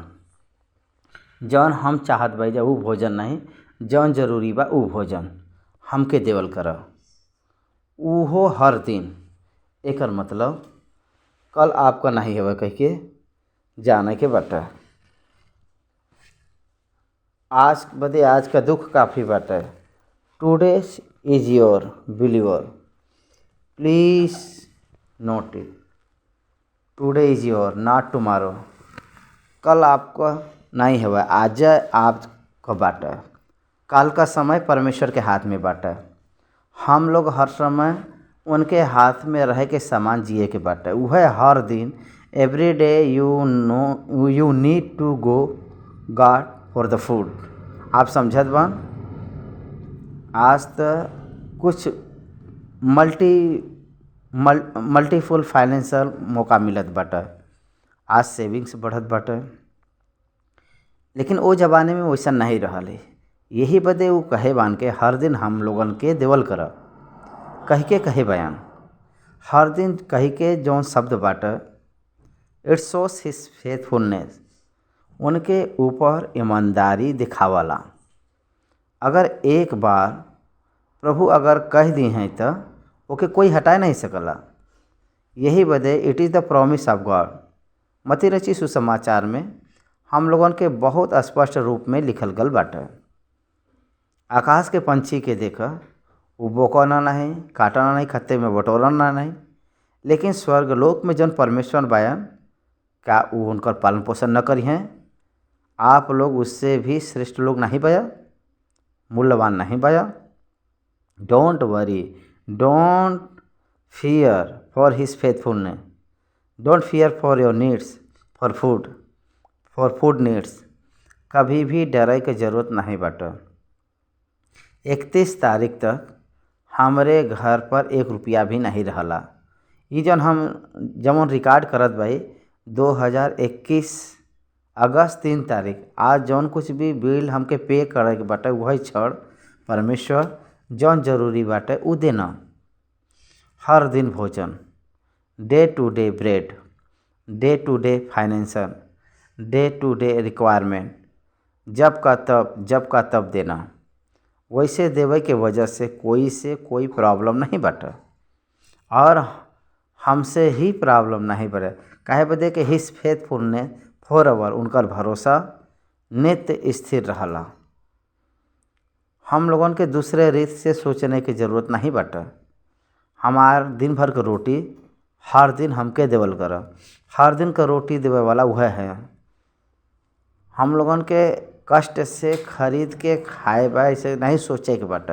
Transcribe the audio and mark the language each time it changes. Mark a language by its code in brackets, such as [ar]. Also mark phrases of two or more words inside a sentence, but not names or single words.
[bho] जौन हम चाहत बाई जा वो भोजन नहीं, जौन जरूरी बा वो भोजन हमके देवल कर। उहो हर दिन। एकर मतलब कल आपका नहीं होवे कह के जाने के बाटे। आज बदे आज का दुख काफ़ी बाटे। [en] Today is your believer, please note it. Today is your not tomorrow. [bho] कल आपका नहीं है, आज आपका बाटा। कल का समय परमेश्वर के हाथ में बाटा। हम लोग हर समय उनके हाथ में रह के समान जिए के बाटा। वह हर दिन [en] every day you need to go God for the food. [bho] आप समझत बान। आज तो कुछ [en] multiful financial [bho] मौका मिलत बाटे। आज सेविंग्स बढ़त बाटे, लेकिन वो ज़माने में वैसा नहीं रहा है। यही बदे वो कहे बान के हर दिन हम लोगन के देवल कर कह के कहे बयान। हर दिन कह के जौन शब्द बाटे [en] it shows his faithfulness. [bho] उनके ऊपर ईमानदारी दिखावाला। अगर एक बार प्रभु अगर कह दी हैं तो ओके कोई हटा नहीं सकला। यही बदे [en] it is the promise of God. [bho] मती रची सुसमाचार में हम लोगन के बहुत स्पष्ट रूप में लिखल गल बाटे। आकाश के पंछी के देख वो बोकना नहीं, काटना नहीं, खत्ते में बटोरना नहीं, लेकिन स्वर्गलोक में जन परमेश्वर बायन क्या वो उनकर पालन पोषण न करी हैं। आप लोग उससे भी श्रेष्ठ लोग नहीं बया, मूल्यवान नहीं बया। [en] Don't worry, don't fear for his faithfulness, don't fear for your needs, for food needs. [bho] कभी भी डरे के जरूरत नहीं बाटे। 31 तारीख तक हमारे घर पर 1 रुपया भी नहीं रहला। ये जन हम जमन रिकॉर्ड करत भाई 2021 अगस्त 3 तारीख आज जौन कुछ भी बिल हमके पे करे के बाटे वही छड़ परमेश्वर जौन जरूरी बाटे उ देना। हर दिन भोजन, [en] day to day bread, day to day financial, day to day requirement, [bho] जब का तब देना। वैसे देवे के वजह से कोई प्रॉब्लम नहीं बाटे और हमसे ही प्रॉब्लम नहीं बढ़े। काहे बदे के [en] his faithfulness forever, [bho] उनकर भरोसा नित्य स्थिर रहला। हम लोगन के दूसरे रीत से सोचने की ज़रूरत नहीं बाटे। हमार दिन भर के रोटी हर दिन हमके देवल कर। हर दिन का रोटी देवे वाला वह है। हम लोगन के कष्ट से खरीद के खाए बा ऐसे नहीं सोचे के बाटे।